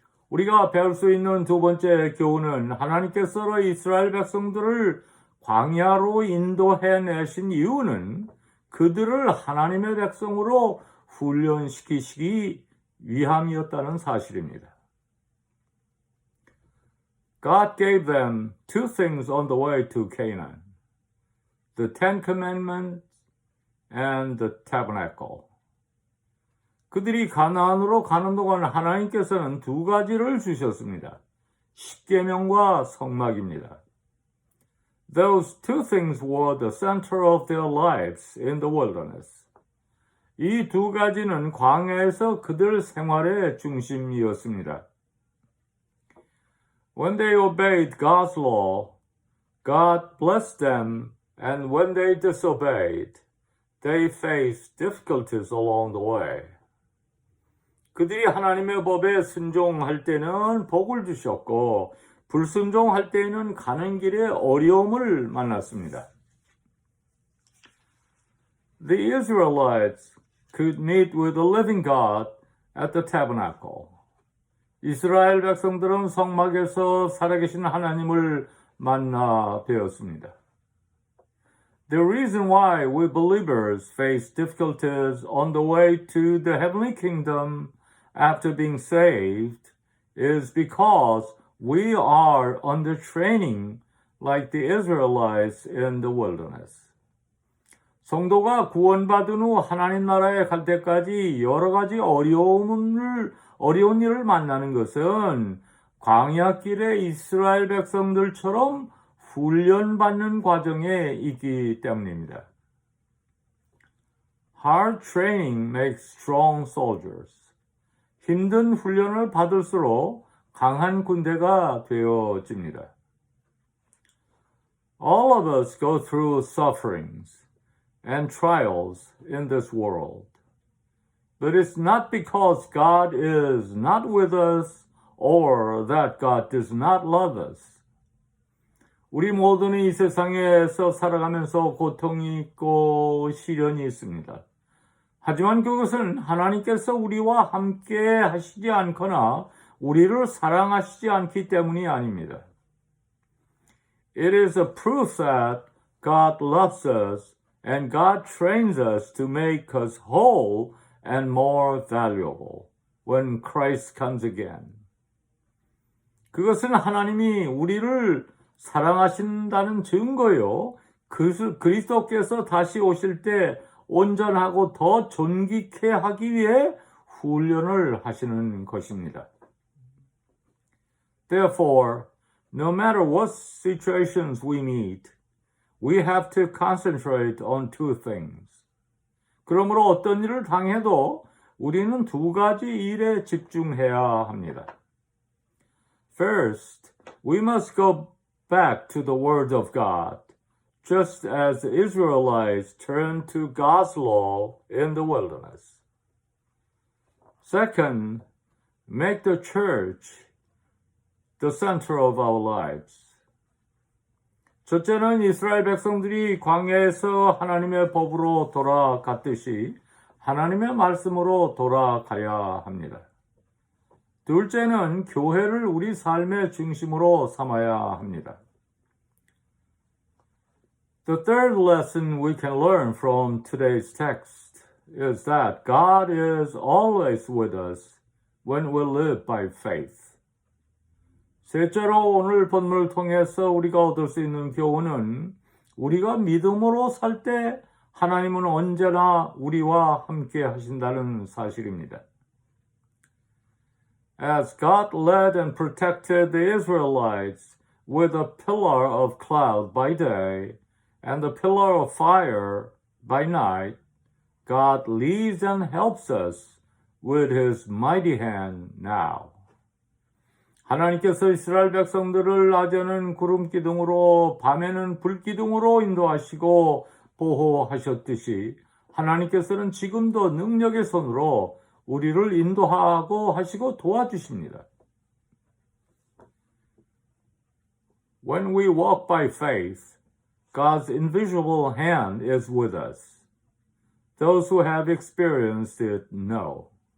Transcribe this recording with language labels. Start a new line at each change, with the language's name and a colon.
Korean: 우리가 배울 수 있는 두 번째 교훈은 하나님께서 이스라엘 백성들을 광야로 인도해내신 이유는 그들을 하나님의 백성으로 훈련시키시기 위함이었다는 사실입니다.
English: God gave them two things on the way to Canaan. The Ten Commandments and the Tabernacle.
Korean: 그들이 가나안으로 가는 동안 하나님께서는 두 가지를 주셨습니다. 십계명과 성막입니다.
English: Those two things were the center of their lives in the wilderness.
Korean: 이 두 가지는 광야에서 그들 생활의 중심이었습니다.
English: When they obeyed God's law, God blessed them. And when they disobeyed, they faced difficulties along the way.
Korean: 그들이 하나님의 법에 순종할 때는 복을 주셨고, 불순종할 때에는 가는 길에 어려움을 만났습니다.
English: The Israelites could meet with the living God at the tabernacle.
Korean: 이스라엘 백성들은 성막에서 살아계신 하나님을 만나 뵈었습니다.
English: The reason why we believers face difficulties on the way to the heavenly kingdom after being saved is because we are under training like the Israelites in the wilderness.
Korean: 성도가 구원받은 후 하나님 나라에 갈 때까지 여러 가지 어려운 일을 만나는 것은 광야길의 이스라엘 백성들처럼 훈련받는 과정에 있기 때문입니다.
English: Hard training makes strong soldiers.
Korean: 힘든 훈련을 받을수록 강한 군대가 되어집니다.
English: All of us go through sufferings and trials in this world. But it's not because God is not with us or that God does not love us.
Korean: 우리 모두는 이 세상에서 살아가면서 고통이 있고 시련이 있습니다. 하지만 그것은 하나님께서 우리와 함께 하시지 않거나 우리를 사랑하시지 않기 때문이 아닙니다.
English: It is a proof that God loves us and God trains us to make us whole and more valuable when Christ comes again.
Korean: 그것은 하나님이 우리를 사랑하신다는 증거요. 그리스도께서 다시 오실 때 온전하고 더 존귀케 하기 위해 훈련을 하시는 것입니다.
English: Therefore, no matter what situations we meet, we have to concentrate on two things.
Korean: 그러므로 어떤 일을 당해도 우리는 두 가지 일에 집중해야 합니다.
English: First, we must go back to the Word of God, just as the Israelites turned to God's law in the wilderness. Second, make the church the center of our lives.
Korean: 첫째는 이스라엘 백성들이 광야에서 하나님의 법으로 돌아갔듯이 하나님의 말씀으로 돌아가야 합니다. 둘째는 교회를 우리 삶의 중심으로 삼아야 합니다.
English: The third lesson we can learn from today's text is that God is always with us when we live by faith.
Korean: 셋째로 오늘 본문을 통해서 우리가 얻을 수 있는 교훈은 우리가 믿음으로 살 때 하나님은 언제나 우리와 함께 하신다는 사실입니다.
English: As God led and protected the Israelites with a pillar of cloud by day and a pillar of fire by night, God leads and helps us with His mighty hand now.
Korean: 하나님께서 이스라엘 백성들을 낮에는 구름 기둥으로 밤에는 불 기둥으로 인도하시고 보호하셨듯이 하나님께서는 지금도 능력의 손으로 우리를 인도하고 하시고 도와주십니다.
English: When we walk by faith, God's invisible hand is with us. Those who have experienced it know.